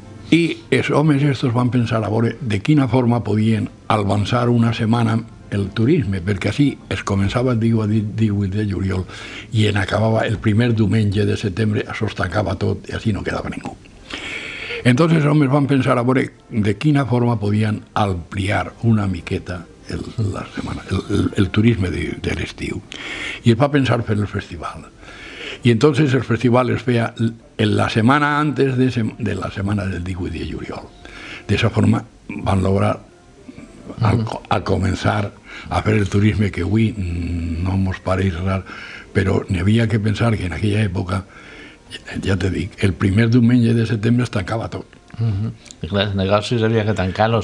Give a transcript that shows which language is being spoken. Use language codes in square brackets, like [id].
[ca] I els homes estos van pensar a veure de quina forma podien avançar una setmana el turisme, perquè així es començava el dia 18 de juliol i en acabava el primer diumenge de setembre, això es tancava tot i així no quedava ningú. Entonces els homes van pensar a veure de quina forma podien ampliar una miqueta la setmana, el turisme de l'estiu. I es va pensar fer el festival. [es] Y entonces el festival es feia en la semana antes de la semana del 18 de juliol. De esa forma van lograr a comenzar [ca] a fer el turisme que avui no ens pareix rar, però n'hi havia que pensar que en aquella època, ja te dic, el primer diumenge de setembre es tancava tot. I clar, els negocis havia que tancar-los.